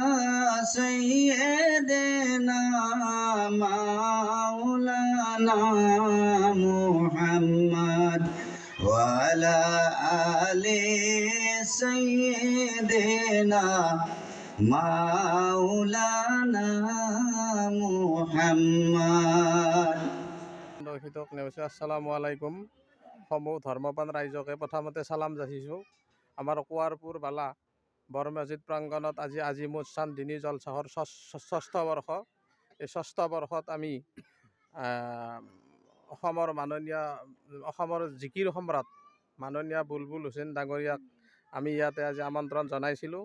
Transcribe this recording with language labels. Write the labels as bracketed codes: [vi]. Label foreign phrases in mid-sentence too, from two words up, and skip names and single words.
[ar] سيدنا مولانا محمد وعلى آل سيدنا مولانا محمد। السلام عليكم. [as] সমূহ ধৰ্মপান ৰাইজকে প্ৰথমতে চালাম যাচিছোঁ। আমাৰ কুৱাৰপুৰ বালা বৰ মছজিদ প্ৰাংগণত আজি মোৰ চান্দিনী জলচাহৰ ষষ্ঠ বৰ্ষ। এই ষষ্ঠ বৰ্ষত আমি অসমৰ জিকিৰ সম্ৰাট মাননীয় বুলবুল হুছেইন ডাঙৰীয়াক আমি ইয়াতে আজি আমন্ত্ৰণ জনাইছিলোঁ।